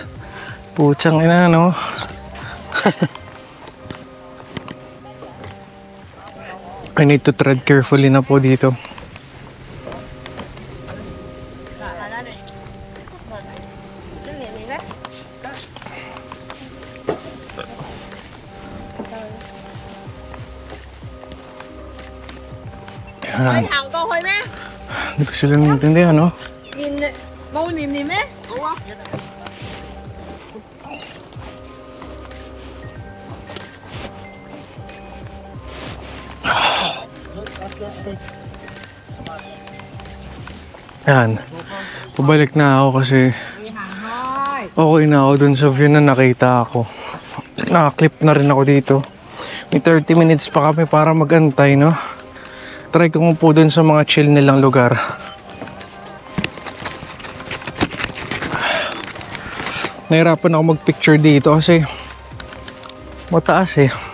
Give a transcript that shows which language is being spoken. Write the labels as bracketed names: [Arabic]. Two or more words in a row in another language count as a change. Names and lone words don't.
[Filipino] Putsang ina, no? [English] I need to tread carefully [Filipino] na po dito. Yan. [Vietnamese] Thằng con thôi mẹ. [Filipino] Hindi ko sila naintindihan, no? [Vietnamese] Nhìn bố nhìn nhìn mẹ. [Filipino] Yan. Pabalik na ako kasi [Vietnamese] Đi hàng thôi. [Filipino] okay na ako dun sa view na nakita ako. Nakaklip na rin ako dito. May 30 minutes pa kami para magantay, no? Try ko po dun sa mga chill nilang lugar. Nahirapan ako mag-picture dito kasi mataas eh.